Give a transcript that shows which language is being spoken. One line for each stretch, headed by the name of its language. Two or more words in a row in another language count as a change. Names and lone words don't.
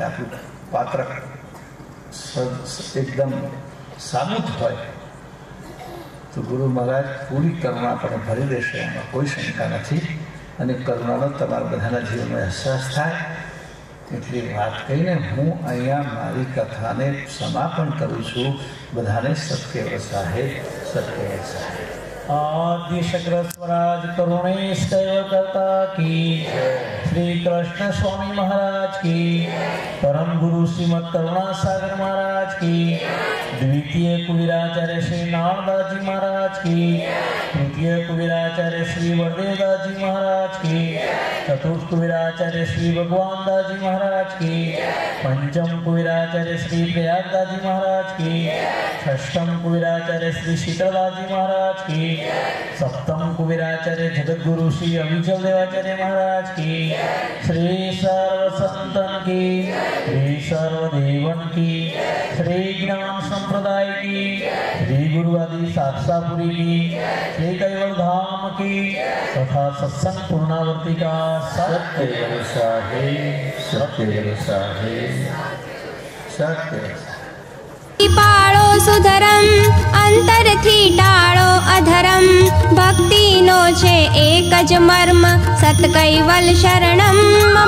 Gujarati: આપણું પાત્ર એકદમ સાબુત હોય તો ગુરુ મહારાજ પૂરી કરુણા આપણને ભરી દેશે, એમાં કોઈ શંકા નથી. અને કરુણાનો તમારા બધાના જીવનમાં અહેસાસ થાય એટલી વાત કહીને હું અહીંયા મારી કથાને સમાપન કરું છું. બધાને સત્ય વસાહે, સત્ય વસાહે.
Hindi: आद्य शक्र स्वराज करुणेश करता की श्री कृष्ण स्वामी महाराज की, परम गुरु श्रीमद करुणा सागर महाराज की, द्वितीय कुबीराचार्य श्री नारदास जी महाराज की, तृतीय कुबीराचार्य श्री वरदेवदास जी महाराज की, चतुर्थ कुबीराचार्य श्री भगवान दास जी महाराज की, पंचम कुबीराचार्य श्री प्रयागदास जी महाराज की, षष्ठम कुबीराचार्य श्री शीतलदास जी महाराज की, सप्तम कुबीराचार्य जगत गुरु श्री अविचल देवाचार्य महाराज की, श्री सर्व संतन की, श्री सर्व देवन की, श्री ज्ञान संप्रदाय की, श्री गुरु आदि साक्षापुरी की, श्री कैवल धाम की तथा सत्संग पूर्णावर्ती का सत्य साहे, सत्य साहे, सत्य
Gujarati: પાળો સુધરમ અંતરથી ટાળો અધરમ, ભક્તિનો છે એક જ મર્મ સત કૈવલ શરણમ મમ।